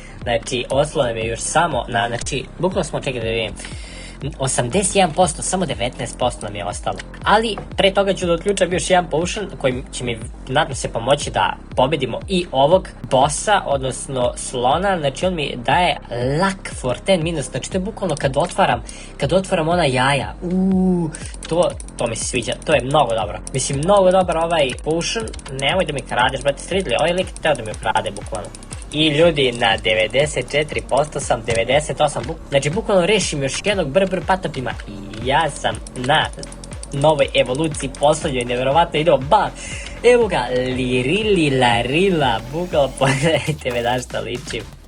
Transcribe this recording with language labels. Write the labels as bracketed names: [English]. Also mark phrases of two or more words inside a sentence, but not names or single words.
[Serbian] Znači, ostalo nam je još samo, znači, bukvalno smo, čekaj da vidim, 81%, samo 19% nam je ostalo. Ali, pre toga ću da otključam još jedan potion koji će mi, nadam se, pomoći da pobedimo i ovog bossa, odnosno slona. Znači, on mi daje [English] luck for 10 minutes, [Serbian] znači to je bukvalno kad otvaram ona jaja. To mi se sviđa, to je mnogo dobro. Mislim, mnogo dobar ovaj potion. Nemoj da mi kradeš, brate, stridli, ovaj lik teo da mi ukrade, bukvalno. I ljudi, na 94% sam, 98%, znači bukvalno rešim još jednog patapima i ja sam na novoj evoluciji poslednjoj, nevjerovatno, idemo, bam, evo ga, lirili larila, bukvalno, pogledajte me na što ličim.